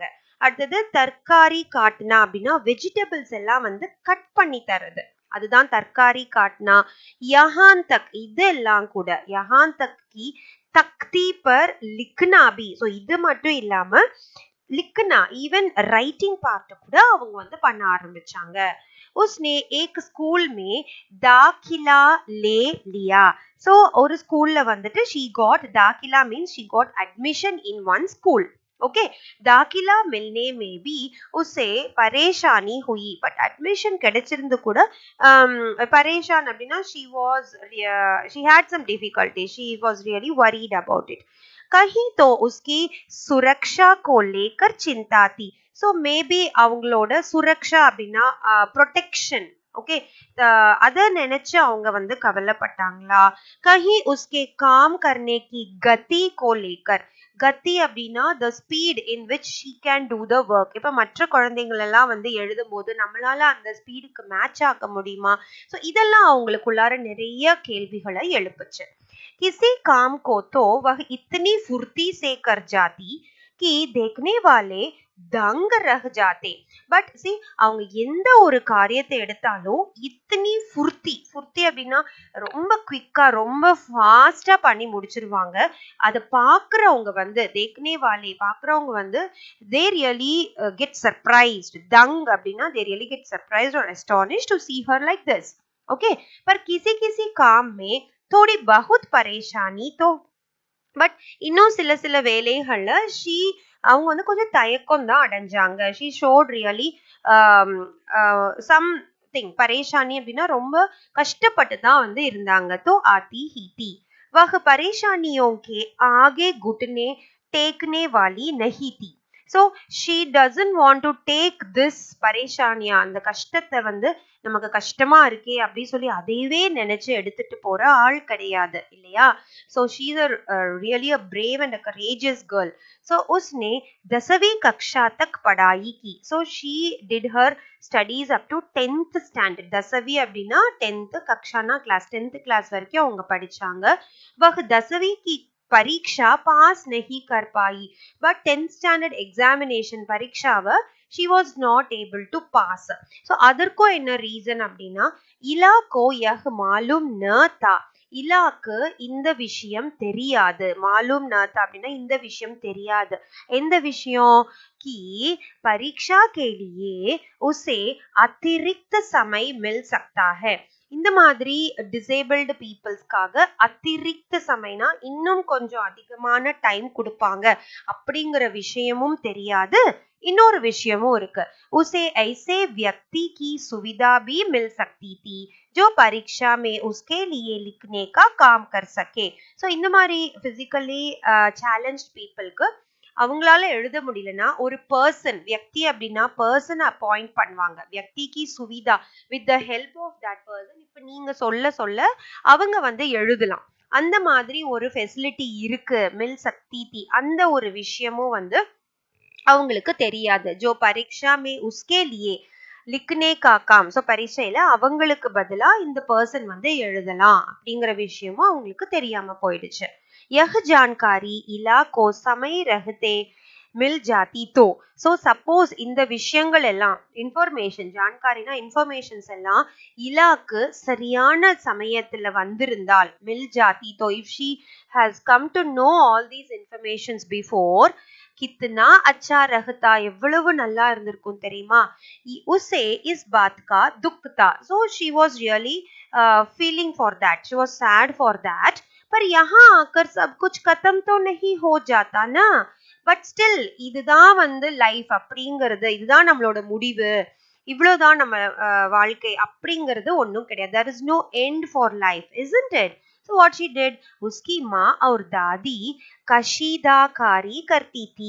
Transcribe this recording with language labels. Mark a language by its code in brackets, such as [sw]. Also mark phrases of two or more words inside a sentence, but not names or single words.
[ta] அடுத்தது [hi] तरकारी काटना [ta] அப்படின்னா வெஜிடபிள்ஸ் எல்லாம் வந்து கட் பண்ணி தர்றது, அதுதான் [hi] तरकारी काटना. यहाँ तक [ta] இதெல்லாம் கூட [hi] यहाँ तक की तख्ती पर लिखना भी. [ta] ஸோ இது மட்டும் இல்லாம லிக்னா [en] even writing part [ta] கூட அவங்க வந்து பண்ண ஆரம்பிச்சாங்க. [hi] उसने एक स्कूल में दाखिला ले लिया. [en] so [ta] ஒரு ஸ்கூல்ல வந்துட்டு [en] she got दाखिला means she got admission in one school. ओके, [hi] दाखिला मिलने में भी उसे परेशानी हुई. [en] but admission [ta] கிடைச்சிருந்து கூட परेशान அப்படின்னா [en] she had some difficulty, she was really worried about it. [hi] कहीं तो उसकी सुरक्षा को लेकर चिंता थी. [en] so maybe [ta] அவங்களோட சுரக்ஷா அப்படின்னா [en] protection, okay, [ta] அதை நினைச்சு அவங்க வந்து கவலைப்பட்டாங்களா. [hi] कहीं उसके काम करने की गति को लेकर. [en] கத்தி அப்படின்னா the speed in which she can do the work. [ta] இப்போ மற்ற குழந்தைங்கள் எல்லாம் வந்து எழுதும் போது நம்மளால அந்த ஸ்பீடுக்கு மேட்ச் ஆக்க முடியுமா. ஸோ இதெல்லாம் அவங்களுக்குள்ளார நிறைய கேள்விகளை எழுப்புச்சு. [hi] किसी काम को तो वह इतनी फुर्ती से कर जाती कि देखने वाले दंग रह जाते. [ta] பட் சி அவங்க எந்த ஒரு காரியத்தை எடுத்தாலும் [hi] इतनी फुर्ती [ta] அப்படின்னா ரொம்ப குவிக்கா ரொம்ப ஃபாஸ்டா பண்ணி முடிச்சிருவாங்க. அதை பாக்குறவங்க வந்து [hi] देखने वाले [ta] பாக்குறவங்க வந்து [en] they really get surprised. தங் அப்படின்னா they really get surprised और astonished to see her like this. [hi] ओके, पर किसी किसी काम में थोड़ी बहुत परेशानी तो. [ta] பட் இன்னும் சில சில வேலைகள்ல அவங்க வந்து கொஞ்சம் தயக்கம் தான் அடைஞ்சாங்க. [en] she showed really something [ta] பரேஷானி அப்படின்னா ரொம்ப கஷ்டப்பட்டு தான் வந்து இருந்தாங்க. [hi] तो आती ही थी वह परेशानियों के आगे घुटने टेकने वाली नहीं थी. [en] so she doesn't want to take this [ta] பரேஷானியா, அந்த கஷ்டத்தை வந்து நமக்கு கஷ்டமா இருக்கே அப்படின்னு சொல்லி அதையவே நினைச்சு எடுத்துட்டு போற ஆள் கிடையாது இல்லையா. [en] so she is really a brave and a courageous girl. [hi] ஸோ उसने 10वीं कक्षा तक पढ़ाई की. [en] so she did her studies up to 10th standard. [ta] 10वीं அப்படின்னா 10th, கக்ஷானா கிளாஸ், 10th கிளாஸ் வரைக்கும் அவங்க படிச்சாங்க. [hi] वह 10वीं की परीक्षा पास नहीं कर पाई. [en] but 10th standard examination பரீட்சாவை she was not able to pass. [hi] so [ta] அதற்கும் என்ன ரீசன் அப்படின்னா [hi] इला को यह मालूम न था. [ta] இலாக்கு இந்த விஷயம் தெரியாது. [hi] मालूम न था [ta] அப்படின்னா இந்த விஷயம் தெரியாது. எந்த விஷயம்? [hi] कि परीक्षा के लिए उसे अतिरिक्त समय मिल सकता है. [ta] இந்த மாதிரி டிசேபிள்டு பீப்புள்ஸ்க்காக அத்திரிக்த சமைனா இன்னும் கொஞ்சம் அதிகமான டைம் கொடுப்பாங்க அப்படிங்கிற விஷயமும் தெரியாது. இன்னொரு விஷயமும் இருக்கு, [hi] उसे ऐसे व्यक्ति की सुविधा भी मिल सकती थी जो परीक्षा में उसके लिए लिखने का काम कर सके. [ta] ஸோ இந்த மாதிரி [en] physically challenged [ta] பீப்புளுக்கு அவங்களால எழுத முடியலன்னா ஒரு பர்சன், வியக்தி அப்படின்னா [en] person appoint [ta] பண்ணுவாங்க. [hi] व्यक्तिक्कु सुविधा, [en] with the help of that person. [ta] இப்ப நீங்க சொல்ல சொல்ல அவங்க வந்து எழுதலாம். அந்த மாதிரி ஒரு ஃபெசிலிட்டி இருக்கு [hi] मिल सकती थी, [ta] அந்த ஒரு விஷயமும் வந்து அவங்களுக்கு தெரியாது. [hi] जो परीक्षा में उसके लिए लिखने का काम. [ta] ஸோ பரீட்சையில அவங்களுக்கு பதிலா இந்த பர்சன் வந்து எழுதலாம் அப்படிங்கிற விஷயமும் அவங்களுக்கு தெரியாம போயிடுச்சு. [hi] यह जानकारी इला को समय रहते मिल जाती तो. [en] so suppose [ta] இந்த விஷயங்கள் எல்லாம் இன்ஃபர்மேஷன், ஜான்காரினா இன்ஃபர்மேஷன்ஸ் எல்லாம் இலாக்கு சரியான சமயத்துல வந்திருந்தால், [hi] मिल जाती तो, [en] if she has come to know all these informations before, [hi] कितना अच्छा रहता, [ta] எவ்வளவு நல்லா இருந்திருக்கும் தெரியுமா. [hi] उसे इस बात का दुख था. [en] so she was really feeling for that, she was sad for that, ஷி வாஸ் சேட் ஃபார் தட். [hi] पर यहाँ आकर सब कुछ खत्म तो नहीं हो जाता ना. [en] but still [ta] இதுதான் வந்து லைஃப் அப்படிங்கிறது, இதுதான் நம்மளோட முடிவு, இவ்வளவுதான் நம்ம வாழ்க்கை அப்படிங்கிறது ஒன்றும் கிடையாது. [en] there is no end for life, isn't it? so what she did, [hi] उसकी माँ और दादी कशीदाकारी करती थी.